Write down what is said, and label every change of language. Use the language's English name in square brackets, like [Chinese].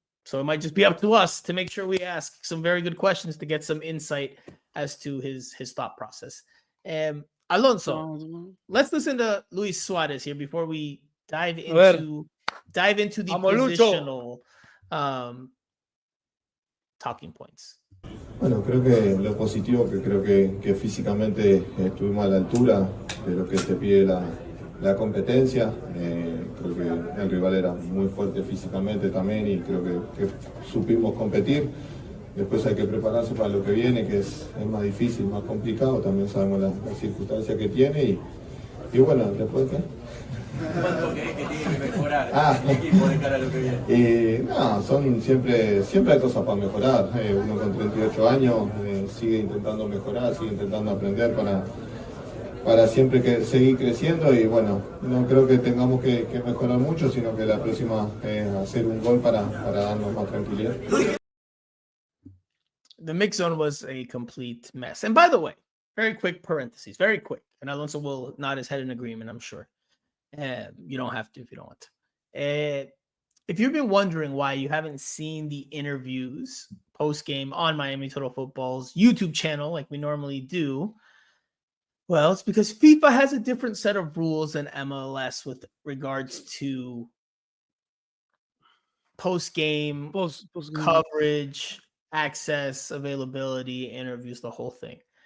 [English] So it might just be up to us to make sure we ask some very good questions to get some insight as to his thought process. Alonso, let's listen to Luis Suarez here before we dive into the positional talking points. [Spanish] Bueno, creo que lo positivo, que creo que físicamente estuvimos a la altura de lo que te pide la competencia. Creo que el rival era muy fuerte físicamente también y creo que supimos competir. Después hay que prepararse para lo que viene, que es más difícil, más complicado. También sabemos las circunstancias que tiene y bueno, después ¿qué? ¿Cuánto crees que tiene que mejorar el equipo de cara a lo que viene? No, siempre hay cosas para mejorar. Uno con 38 años sigue intentando mejorar, sigue intentando aprender para siempre seguir creciendo y bueno, no creo que tengamos que mejorar mucho, sino que la próxima hacer un gol para darnos más tranquilidad. [English] The mix zone was a complete mess. And by the way, very quick parentheses, very quick. And Alonso will nod his head in agreement, I'm sure. You don't have to if you don't want to. If you've been wondering why you haven't seen the interviews post-game on Miami Total Football's YouTube channel like we normally do, well, it's because FIFA has a different set of rules than MLS with regards to post-game coverage, access, availability, interviews, the whole thing.